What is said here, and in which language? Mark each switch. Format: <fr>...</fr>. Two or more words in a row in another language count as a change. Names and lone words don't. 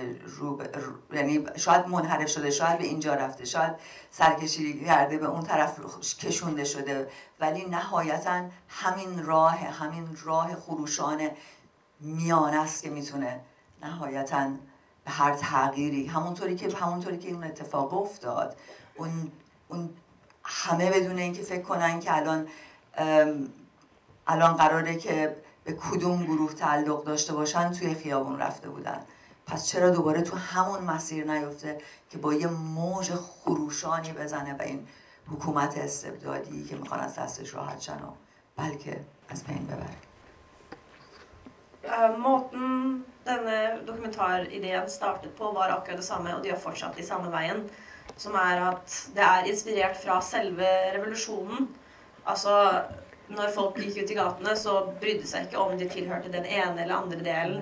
<fa>یعنی شاید منحرف شده، شاید به اینجا رفته، شاید سرکشی کرده به اون طرف کشونده شده، ولی نهایتا همین راه خروشان میانه است که میتونه نهایتا به هر تغییری، همونطوری که این اتفاق افتاد، اون همه بدون اینکه فکر کنن که الان قراره که به کدوم گروه تعلق داشته باشن توی خیابون رفته بودن. پس چرا دوباره تو همون مسیر نیفته که با یه موج خروشانی بزنه و این حکومت استبدادی که میخوان از دستش راحت شن و بلکه از بین ببره.</fa> <no>Måten denne dokumentarideen startet på var akkurat det samme, og de har fortsatt i samme veien, som er at det er inspirert fra selve revolusjonen. Altså når folk gikk ut i gatene, så brydde seg ikke om de tilhørte den ene eller andre delen.</no>